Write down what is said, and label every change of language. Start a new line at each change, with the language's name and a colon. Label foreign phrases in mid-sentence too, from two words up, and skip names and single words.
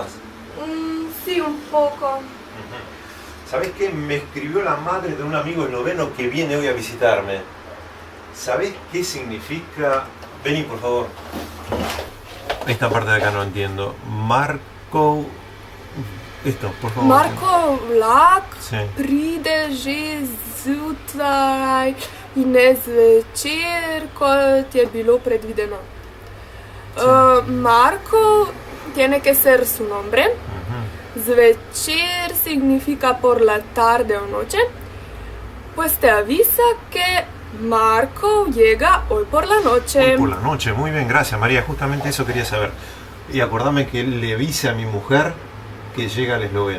Spanish: Sí, un poco. ¿Sabés qué? Me escribió la madre de un amigo esloveno que viene hoy a visitarme. ¿Sabés qué significa? Vení, por favor. Esta parte de acá no entiendo. Marko... Esto, por favor.
Slovenian: Marko vlak
Spanish: Sí.
Slovenian: pride že zjutraj in ne zvečer, kot je bilo predvideno.
Spanish: Marco tiene que ser su nombre. Zvečer significa por la tarde o noche. Pues te avisa que Marco llega hoy por la noche. Hoy por la noche, muy bien, gracias María, justamente eso quería saber. Y acordame que le avise a mi mujer que llega el esloveno.